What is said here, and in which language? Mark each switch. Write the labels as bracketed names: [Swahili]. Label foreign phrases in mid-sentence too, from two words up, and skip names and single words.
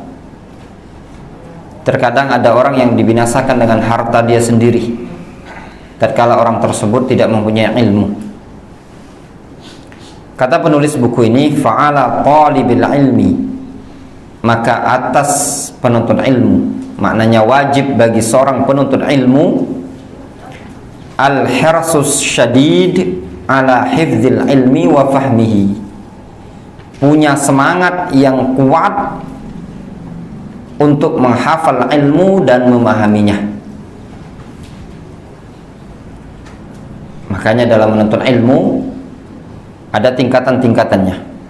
[Indonesian] Terkadang ada orang yang dibinasakan dengan harta dia sendiri, tatkala orang tersebut tidak mempunyai ilmu. Kata penulis buku ini, [Arabic] fa'ala talibil ilmi, [Indonesian] maka atas penuntut ilmu, maknanya wajib bagi seorang penuntut ilmu, [Arabic] al-hirsus syadid ala hifdzil ilmi wa fahmihi, [Indonesian] punya semangat yang kuat untuk menghafal ilmu dan memahaminya. Makanya dalam menuntut ilmu ada tingkatan-tingkatannya.